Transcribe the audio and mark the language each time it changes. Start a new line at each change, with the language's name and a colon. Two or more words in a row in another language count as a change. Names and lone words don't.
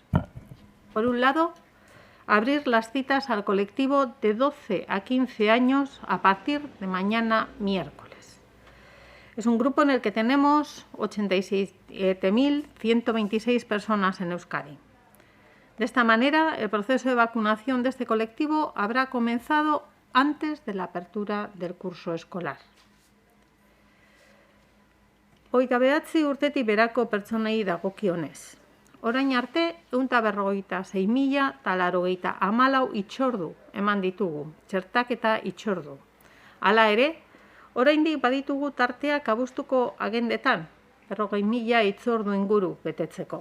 Spanish: Por un lado, abrir las citas al colectivo de 12 a 15 años a partir de mañana miércoles. Es un grupo en el que tenemos 87.126 personas en Euskadi. De esta manera, el proceso de vacunación de este colectivo habrá comenzado antes de la apertura del curso escolar.
Basque: Hogeita bederatzi urtetik berako pertsonei dagokionez. Orain arte, 156.094 itxordu eman ditugu, txertaketa itxordu. Hala ere, oraindik baditugu tarteak abuztuko agendetan, 40.000 itzordu inguru betetzeko.